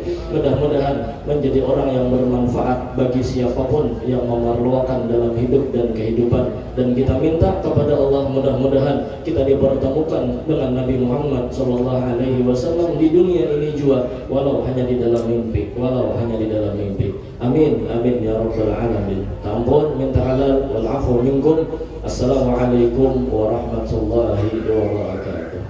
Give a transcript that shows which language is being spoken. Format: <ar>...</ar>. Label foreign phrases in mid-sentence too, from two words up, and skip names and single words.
<id>Mudah-mudahan menjadi orang yang bermanfaat bagi siapapun yang memerlukan dalam hidup dan kehidupan. Dan kita minta kepada Allah, mudah-mudahan kita dipertemukan dengan Nabi Muhammad SAW di dunia ini juga, walau hanya di dalam mimpi, walau hanya di dalam mimpi.</id> <ar>آمين آمين يا رب العالمين.</ar> <id>Tampun, minta halal,</id> <ar>والعفو منكم. السلام عليكم ورحمة الله وبركاته.</ar>